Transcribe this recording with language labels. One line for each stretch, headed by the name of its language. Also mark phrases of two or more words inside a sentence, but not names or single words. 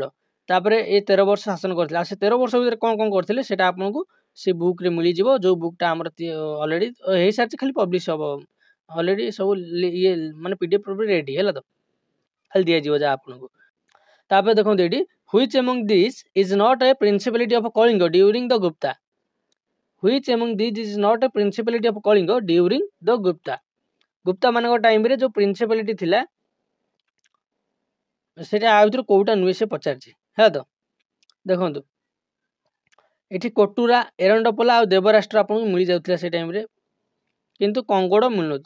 Odia: ତାପରେ ଏ 13 ବର୍ଷ ଶାସନ କରିଥିଲେ। ଆଉ ସେ 13 ବର୍ଷ ଭିତରେ କଣ କଣ କରିଥିଲେ ସେଟା ଆପଣଙ୍କୁ ସେ ବୁକ୍ରେ ମିଳିଯିବ, ଯୋଉ ବୁକ୍ଟା ଆମର ଅଲରେଡି ହେଇସାରିଛି, ଖାଲି ପବ୍ଲିଶ ହବ। ଅଲରେଡି ସବୁ ଇଏ ମାନେ PDF ରେଡି, ହେଲା ତ, ଖାଲି ଦିଆଯିବ ଯାହା ଆପଣଙ୍କୁ। ତାପରେ ଦେଖନ୍ତୁ ଏଇଠି,
English: which among these is not a principality of Kalinga during the Gupta? Which among these is not a principality of Kalinga during the Gupta?
Odia: ଗୁପ୍ତା ମାନଙ୍କ ଟାଇମରେ ଯୋଉ ପ୍ରିନ୍ସିପାଲିଟି ଥିଲା ସେଟା ଆଉ ଭିତରୁ କୋଉଟା ନୁହେଁ ସେ ପଚାରିଛି, ହେଲା ତ। ଦେଖନ୍ତୁ ଏଠି କୋଟୁରା, ଏରଣ୍ଡପୋଲା ଆଉ ଦେବରାଷ୍ଟ୍ର ଆପଣଙ୍କୁ ମିଳିଯାଉଥିଲା ସେ ଟାଇମରେ, କିନ୍ତୁ କଙ୍ଗୋଡ଼ ମିଳୁନଥିଲା।